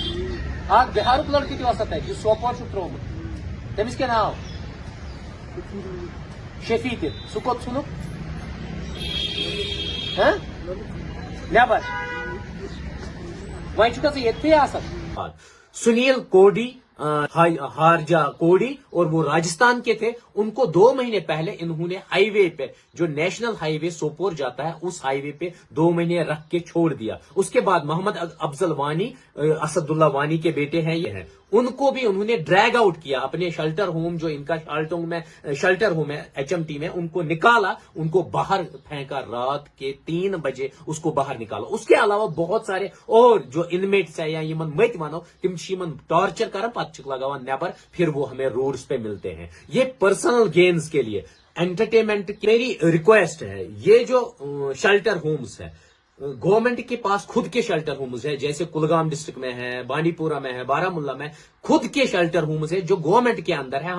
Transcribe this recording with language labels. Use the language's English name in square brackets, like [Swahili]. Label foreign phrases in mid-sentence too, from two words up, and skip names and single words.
[Kashmiri] اکھ بِہارُک لڑکہٕ تہِ اوس تتہِ یُس سوپور چھُکھ ترٛوومُت, تٔمِس کیٛاہ ناو شفیع تہِ, سُہ کوٚت ژھُنُکھ نٮ۪بر, وۄنۍ چھُکھا ژٕ ییٚتھٕے آسان. [Urdu] سنیل کوڈی ہارجا کوڈی اور وہ راجستھان کے تھے. ان کو 2 مہینے پہلے انہوں نے ہائی وے پہ, جو [English] national highway [Urdu] سوپور جاتا ہے, اس ہائی وے پہ 2 مہینے رکھ کے چھوڑ دیا. اس کے بعد محمد افضل وانی, اسد اللہ وانی کے بیٹے ہیں یہ ہیں, ان کو بھی انہوں نے [English] drag out [Urdu] کیا اپنے [English] shelter home, [Urdu] جو ان کا [English] shelter home [Urdu] ہے HMT میں, ان کو نکالا, ان کو باہر پھینکا رات کے 3 بجے اس کو باہر نکالا. اس کے علاوہ بہت سارے اور جو انمیٹس ہیں یا [Kashmiri] یمن مت ونو تم یمن ٹارچر کران پتہ چھک لگاوان نیبر, [Urdu] پھر وہ ہمیں روڈز پہ ملتے ہیں. یہ [English] personal gains [Urdu] کے لیے انٹرٹینمنٹ کی میری ریکویسٹ ہے. یہ جو [English] shelter homes [Urdu] ہے, گورنمنٹ کے پاس خود کے [English] shelter homes [Urdu] ہے, جیسے کلگام ڈسٹرکٹ میں ہے, بانڈی پورہ میں ہے, بارامولہ میں خود کے [English] shelter homes [Urdu] ہے جو گورنمنٹ کے اندر ہے.